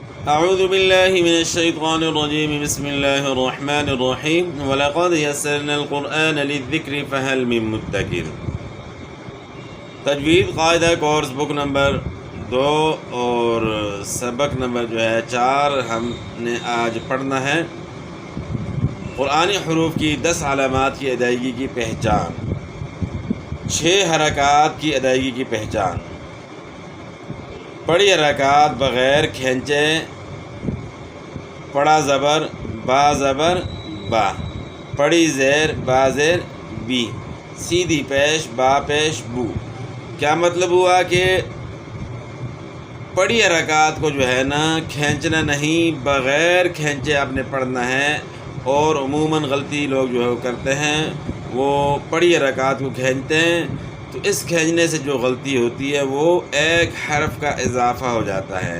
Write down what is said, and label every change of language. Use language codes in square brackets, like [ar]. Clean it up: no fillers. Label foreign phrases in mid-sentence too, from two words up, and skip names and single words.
[ar] اعوذ باللہ من الشیطان الرجیم بسم اللہ الرحمن الرحیم وَلَقَدْ يَسَّرْنَا الْقُرْآنَ لِلذِّكْرِ فَهَلْ مِن مُدَّكِرٍ۔ [ur] تجوید قاعدہ [en] course book [ur] نمبر 2 اور سبق نمبر 4 ہم نے آج پڑھنا ہے۔ قرآنی حروف کی 10 علامات کی ادائیگی کی پہچان، 6 حرکات کی ادائیگی کی پہچان، پڑی حرکات بغیر کھینچے، پڑا زبر با زبر با، پڑی زیر با زیر بی، سیدھی پیش با پیش بو۔ کیا مطلب ہوا کہ پڑی حرکات کو کھینچنا نہیں، بغیر کھینچے آپ نے پڑھنا ہے۔ اور عموماً غلطی لوگ کرتے ہیں، وہ پڑی حرکات کو کھینچتے ہیں، تو اس کھینچنے سے جو غلطی ہوتی ہے وہ ایک حرف کا اضافہ ہو جاتا ہے۔